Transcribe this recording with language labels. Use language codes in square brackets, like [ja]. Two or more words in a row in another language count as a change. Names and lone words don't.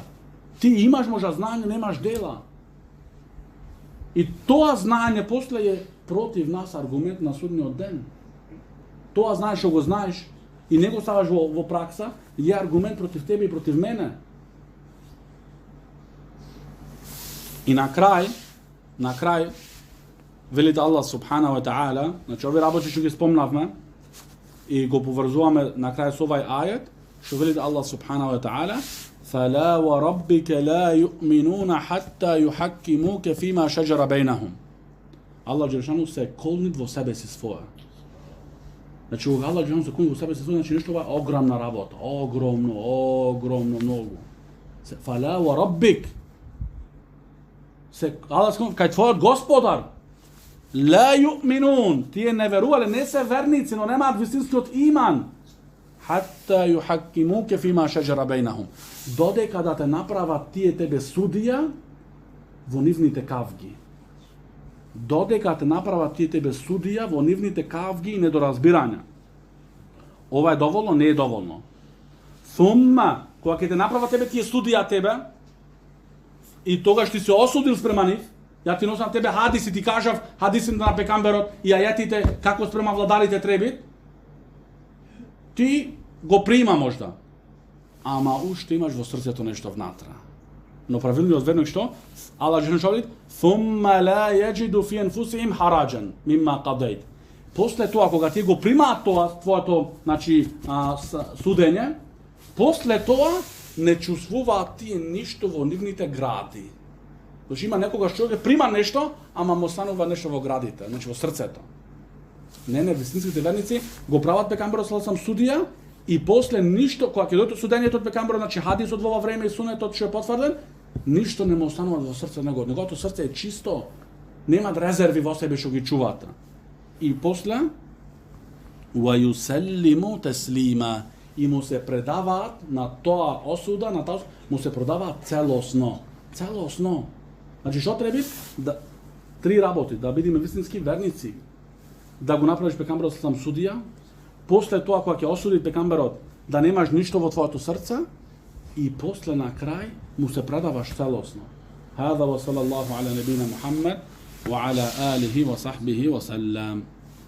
[mk] Ти имаш можда знаење, немаш дела. И тоа знаење после е против нас аргумент на судниот ден. Тоа знаеш што го знаеш и не го ставаш во пракса, е аргумент против тебе и против мене. И на крај, велите [ar] الله سبحانه وتعالى, [mk] значи овие работи што ги спомнавме и го поврзуваме на крај со овај ајет, што велите [ar] الله سبحانه وتعالى, فَلَا وَرَبِّكَ لَا يُؤْمِنُونَ حَتَّى يُحَكِّمُوكَ فِيمَا شَجَرَ بَيْنَهُمْ. الله جل شأنه [mk] се колнит во себе си своја. Значи, кога [ar] الله جل شأنه [mk] се колнит во себе си своја, значи нешто ова е огромна работа. Огромно, многу. [ar] فَلَا وَرَبِّكَ. [mk] Аллах се кај твојот Господар. [ar] لَا يُؤْمِنُونَ. [mk] Тие не верувале, не се верници, но немаат вистинскиот иман. [ar] حتى يحكموك فيما شجر بينهم. [mk] Додека да те направат тие тебе судија во нивните кавги. Додека те направат тие тебе судија во нивните кавги и недоразбирања. Ова е доволно, не е доволно. Thumma, кога ќе те направат тебе тие судија тебе, и тогаш ти се осудил спрема нив, ја ти носам тебе хадиси, ти кажав хадисите на пекамберот и ајетите како спрема владарите требит, ти го прима можда, ама уште имаш во срцето нешто внатра. Но правилниот верник што? [ar] الله جل شأنه ثم لا يجدوا في أنفسهم حرجا مما قضيت. [mk] После тоа кога ти го примаат тоа твоето, значи, судење, после тоа не чувствуваат тие ништо во нивните гради. Значи има некогаш човек прима нешто, ама му станува нешто во градите, значи во срцето. Не, вистинските верници го прават пекамберот сам судија и после ништо, кога ќе дојде судењето од пекамберот, значи хадисот во ова време и сунетот што е потврден, ништо не му останува во срцето неговото срце е чисто, нема резерви во себе што ги чуваат. И после [ar] ويسلموا تسليما, [mk] и му се предаваат на тоа осуда, на тоа му се продаваат целосно. Значи што треба? Три работи, да бидеме вистински верници. Да го направиш пекамберот сам судија, после тоа кога ќе осуди пекамберот да немаш ништо во твоето срце и после на крај му се предаваш целосно. [ar] هذا وصلى الله على نبينا محمد وعلى آله وصحبه وسلم.